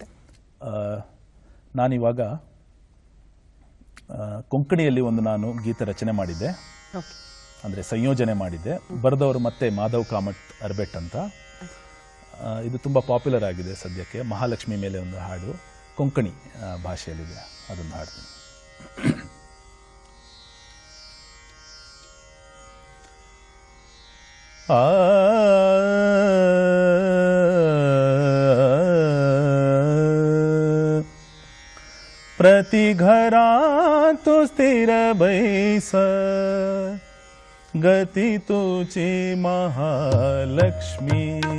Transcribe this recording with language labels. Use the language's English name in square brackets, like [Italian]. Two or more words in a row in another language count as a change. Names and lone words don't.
[Kannada] ನಾನಿವಾಗ ಕೊಂಕಣಿಯಲ್ಲಿ ನಾನು ಗೀತ ರಚನೆ ಮಾಡಿದ್ದೆ, ಅಂದರೆ ಸಂಯೋಜನೆ ಮಾಡಿದ್ದೆ. ಬರೆದವರು ಮತ್ತೆ ಮಾಧವ್ ಕಾಮತ್ ಅರ್ಬೆಟ್ ಅಂತ. ಇದು ತುಂಬ ಪಾಪ್ಯುಲರ್ ಆಗಿದೆ ಸದ್ಯಕ್ಕೆ. ಮಹಾಲಕ್ಷ್ಮಿ ಮೇಲೆ ಒಂದು ಹಾಡು ಕೊಂಕಣಿ ಭಾಷೆಯಲ್ಲಿದೆ, ಅದೊಂದು ಹಾಡ್ತೀನಿ. [Konkani] प्रति घरा तो स्थिर बैस, गति तुची महालक्ष्मी.